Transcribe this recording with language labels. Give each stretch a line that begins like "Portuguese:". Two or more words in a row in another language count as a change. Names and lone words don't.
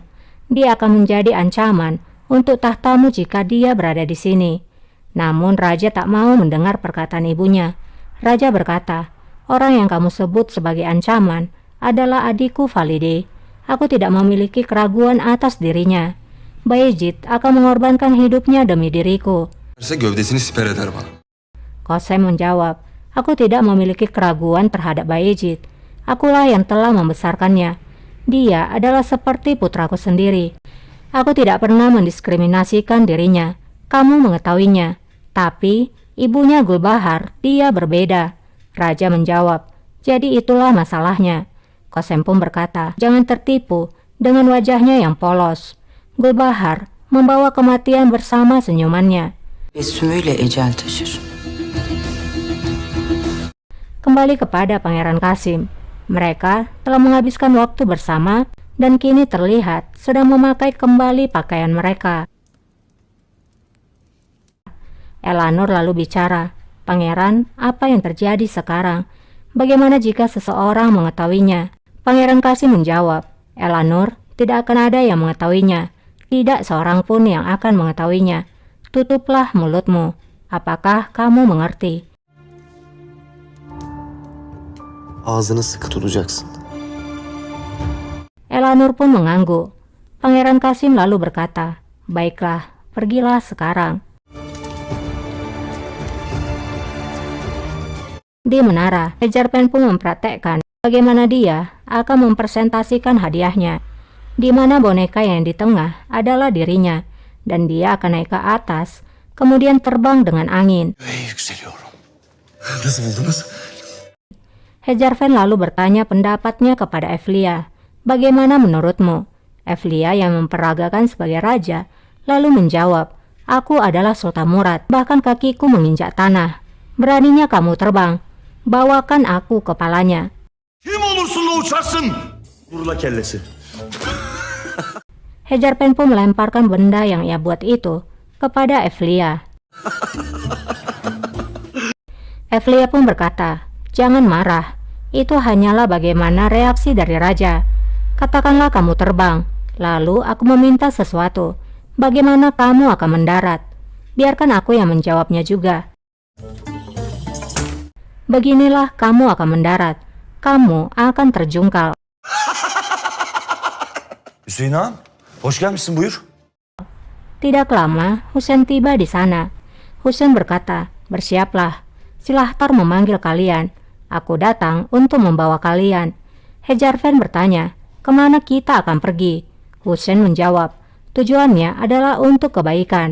Indonesian: Dia akan menjadi ancaman untuk tahtamu jika dia berada di sini. Namun raja tak mau mendengar perkataan ibunya. Raja berkata, orang yang kamu sebut sebagai ancaman adalah adikku Valide. Aku tidak memiliki keraguan atas dirinya. Bayezid akan mengorbankan hidupnya demi diriku.
Turkish: Gövdesini siper eder bana.
Indonesian: Kosem menjawab, aku tidak memiliki keraguan terhadap Bayezid. Akulah yang telah membesarkannya. Dia adalah seperti putraku sendiri. Aku tidak pernah mendiskriminasikan dirinya. Kamu mengetahuinya. Tapi ibunya Gulbahar, dia berbeda. Raja menjawab, jadi itulah masalahnya. Kosem pun berkata, jangan tertipu dengan wajahnya yang polos. Gulbahar membawa kematian bersama senyumannya.
Turkish: Tebessümüyle ecel taşır.
Indonesian: Kembali kepada Pangeran Kasim. Mereka telah menghabiskan waktu bersama dan kini terlihat sedang memakai kembali pakaian mereka. Elanur lalu bicara, Pangeran, apa yang terjadi sekarang? Bagaimana jika seseorang mengetahuinya? Pangeran Kasim menjawab, Elanur, tidak akan ada yang mengetahuinya. Tidak seorang pun yang akan mengetahuinya. Tutuplah mulutmu. Apakah kamu mengerti?
Turkish: Ağzını sıkı tutacaksın.
Indonesian: Elanur pun mengangguk. Pangeran Kasim lalu berkata, baiklah, pergilah sekarang. Di menara, Hejarpen pun mempraktekkan bagaimana dia akan mempresentasikan hadiahnya, di mana boneka yang di tengah adalah dirinya, dan dia akan naik ke atas, kemudian terbang dengan angin.
Turkish: Yükseliyorum. Nasıl buldunuz?
Indonesian: Hejarpen lalu bertanya pendapatnya kepada Evlia. Bagaimana menurutmu? Evlia yang memperagakan sebagai raja, lalu menjawab, aku adalah Sultan Murad, bahkan kakiku menginjak tanah. Beraninya kamu terbang. Bawakan aku kepalanya.
Turkish: Kim olursun da uçarsın. Vurla kellesi.
Indonesian: Hejarpen pun melemparkan benda yang ia buat itu kepada Evlia. Evlia pun berkata, jangan marah. Itu hanyalah bagaimana reaksi dari raja. Katakanlah kamu terbang, lalu aku meminta sesuatu. Bagaimana kamu akan mendarat? Biarkan aku yang menjawabnya juga. Beginilah kamu akan mendarat. Kamu akan terjungkal.
Turkish: Hüseyin ağam, hoş gelmişsin buyur.
Indonesian: Tidak lama, Husain tiba di sana. Husain berkata, bersiaplah. Silahtar memanggil kalian. Aku datang untuk membawa kalian. Hejarpen bertanya, kemana kita akan pergi? Husain menjawab, tujuannya adalah untuk kebaikan.